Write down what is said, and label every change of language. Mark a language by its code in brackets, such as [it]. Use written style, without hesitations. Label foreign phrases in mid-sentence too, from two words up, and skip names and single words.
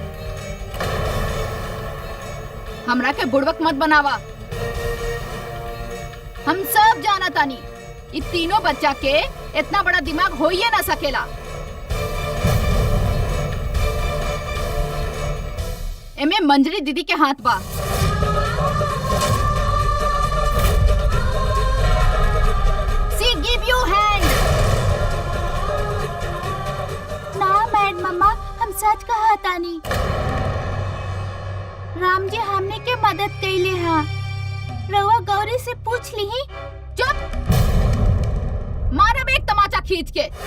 [bho] हमरा के बुड़वक मत बनावा। हम सब जाना तानी ये तीनों बच्चा के इतना बड़ा दिमाग हो ही ना सकेला। एमे मंजरी दीदी के हाथ बा। [en] She give you hand. [bho] ना मैड मम्मा, हम सच कहा तानी। राम जी हमने के मदद कैले हा। रवा गौरी से पूछ ली। चुप, मारब एक तमाचा खींच के।